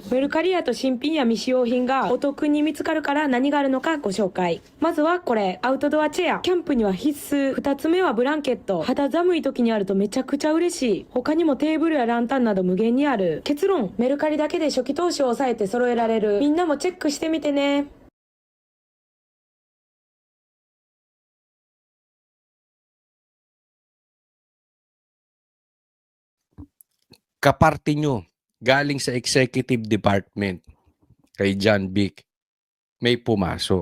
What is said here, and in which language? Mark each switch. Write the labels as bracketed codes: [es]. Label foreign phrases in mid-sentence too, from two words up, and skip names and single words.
[ja] メルカリやと新品や未使用品がお得に見つかるから何があるのかご紹介。まずはこれ、アウトドアチェア。キャンプには必須。二つ目はブランケット。肌寒い時にあるとめちゃくちゃ嬉しい。他にもテーブルやランタンなど無限にある。結論、メルカリだけで初期投資を抑えて揃えられる。みんなもチェックしてみてね。 [tl] Kaparte nyo, galing sa executive department, kay John Vic, may pumasok.